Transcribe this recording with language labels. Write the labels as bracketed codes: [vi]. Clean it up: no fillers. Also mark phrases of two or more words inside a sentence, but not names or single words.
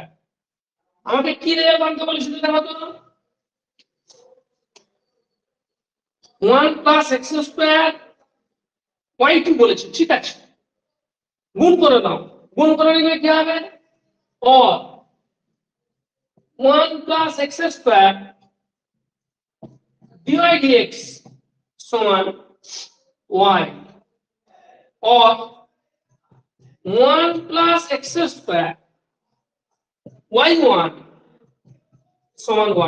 [bn] আমাকে কি রেজাল্ট আনতে বলেছিল দেখো তো, [en] 1 plus x square y2 [bn] বলেছে, ঠিক আছে, গুণ করে নাও। গুণ করে নিলে কি হবে, [en] or 1 plus x square dy dx সমান y, or 1 plus x square y1 সমান y।